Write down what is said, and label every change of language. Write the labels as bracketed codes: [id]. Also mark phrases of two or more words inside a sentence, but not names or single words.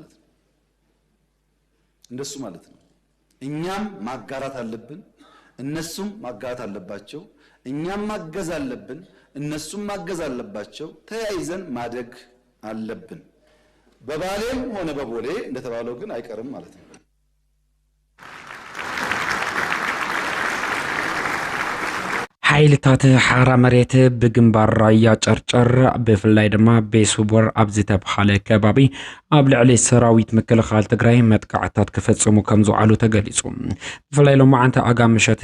[am] ማለት ነው እኛም ማጋራት አለብን እነሱም ማጋራት አለባቸው እኛም ማገዝ አለብን እነሱም ማገዝ አለባቸው ተያይዘን ማደግ አለብን በባሌም ሆነ በቦሌ እንደተባለው ግን አይቀርም ማለት ነው [ti] ሓይልታት ሓራ መሬት ብግንባር ራያ ጨርጨር ብፍላይ ድማ ቤሱቦር ኣብ ዝተብሓለ ከባቢ ኣብ ልዕሊ ሰራዊት ምክልኻል ትግራይ መጥቃዕታት ክፈጽሙ ከም ዝውዓሉ ተገሊጹ ብፍላይ ሎማዓንቲ ኣጋም ምሸት